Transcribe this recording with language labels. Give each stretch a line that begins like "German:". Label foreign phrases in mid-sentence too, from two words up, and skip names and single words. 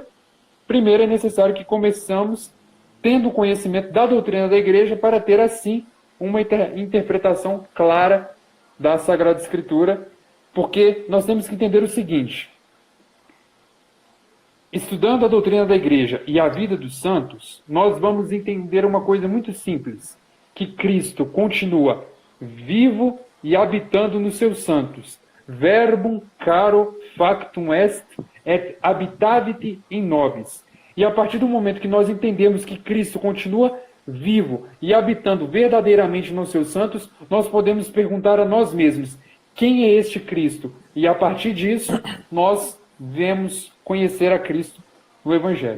Portuguese: Primeiro é necessário que começamos tendo conhecimento da doutrina da igreja para ter, assim, uma interpretação clara da Sagrada Escritura, porque nós temos que entender o seguinte: estudando a doutrina da igreja e a vida dos santos, nós vamos entender uma coisa muito simples, que Cristo continua vivo e habitando nos seus santos.
Latin: Verbum caro factum est et habitavit in nobis.
Portuguese: E a partir do momento que nós entendemos que Cristo continua vivo e habitando verdadeiramente nos seus santos, nós podemos perguntar a nós mesmos: quem é este Cristo? E a partir disso, nós devemos conhecer a Cristo no Evangelho.